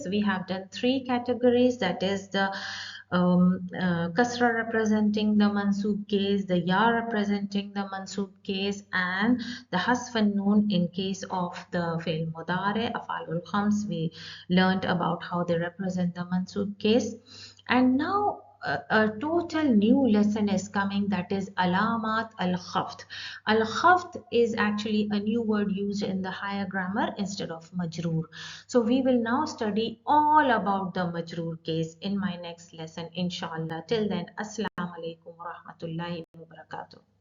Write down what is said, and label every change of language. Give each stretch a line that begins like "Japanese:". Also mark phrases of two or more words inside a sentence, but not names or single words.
English: We have done three categories, that is the kasra representing the mansub case, the ya representing the mansub case, and the hasf and noon in case of the
Arabic: فعل مضارع، أفعال خمس.
English: We learned about how they represent the mansub case. And now a total new lesson is coming, that is
Arabic: علامات الخفض.
English: Al-khafd is actually a new word used in the higher grammar instead of majroor. So we will now study all about the majroor case in my next lesson,
Arabic: إن شاء الله.
English: Till then,
Arabic: السلام عليكم ورحمة الله وبركاته.